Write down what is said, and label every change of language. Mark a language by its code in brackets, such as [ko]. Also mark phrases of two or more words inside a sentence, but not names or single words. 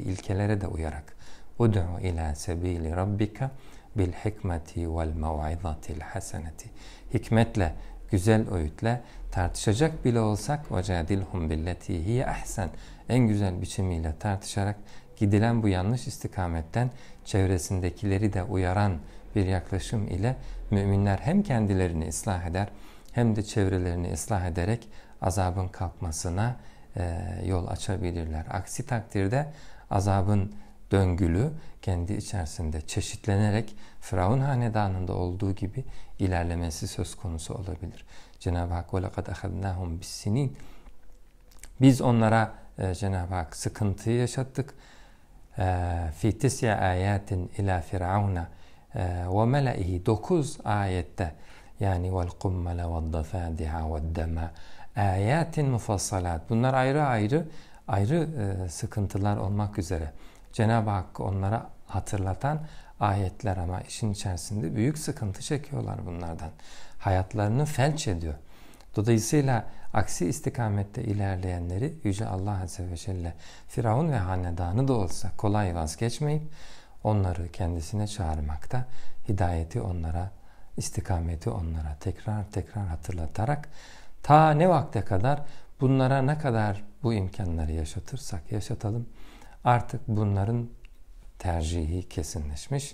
[tr] ilkelere de uyarak [ar] ادع إلى سبيل ربك بالحكمة والموعظة الحسنة [tr] hikmetle, güzel öğütle tartışacak bile olsak [ar] وجادلهم بالتي هي أحسن [tr] en güzel biçimiyle tartışarak gidilen bu yanlış istikametten çevresindekileri de uyaran bir yaklaşım ile müminler hem kendilerini ıslah eder hem de çevrelerini ıslah ederek azabın kalkmasına yol açabilirler. Aksi takdirde azabın döngülü kendi içerisinde çeşitlenerek Firavun hanedanında olduğu gibi ilerlemesi söz konusu olabilir. Cenab-ı Hak [ar] وَلَقَدْ أَخَذْنَاهُمْ بِالسِّنِينَ [tr] biz onlara Cenab-ı Hak sıkıntıyı yaşattık. [ar] فِي تِسْيَ آيَاتٍ إِلَى فِرْعَوْنَ وَمَلَئِهِ [tr] 9 ayette yani [ar] وَالْقُمَّلَ وَالضَّفَادِعَ وَالدَّمَ [tr] ayetin mufassalat bunlar ayrı sıkıntılar olmak üzere Cenab-ı Hakk'ı onlara hatırlatan ayetler ama işin içerisinde büyük sıkıntı çekiyorlar bunlardan. Hayatlarını felç ediyor. Dolayısıyla aksi istikamette ilerleyenleri Yüce Allah [ar] عز وجل [tr] Firavun ve hanedanı da olsa kolay vazgeçmeyip onları kendisine çağırmakta, hidayeti onlara, istikameti onlara tekrar hatırlatarak ta ne vakte kadar bunlara ne kadar bu imkanları yaşatırsak yaşatalım artık bunların tercihi kesinleşmiş.